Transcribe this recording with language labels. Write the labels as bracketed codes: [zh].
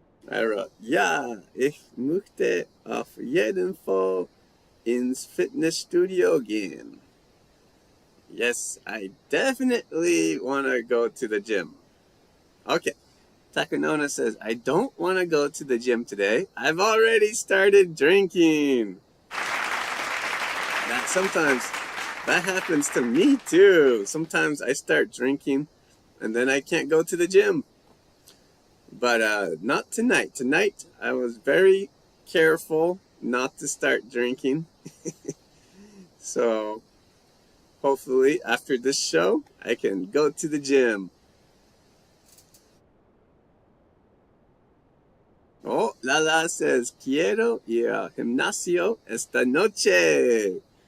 [en] I wrote, [de] ja, ich möchte auf jeden Fall ins Fitnessstudio gehen. [en] Yes, I definitely want to go to the gym. Okay. Takanona says, I don't want to go to the gym today. I've already started drinking. Sometimes that happens to me too. Sometimes I start drinking and then I can't go to the gym. But not tonight. Tonight I was very careful not to start drinking. So hopefully after this show, I can go to the gym. Oh, Lala says, [es] quiero ir al gimnasio esta noche.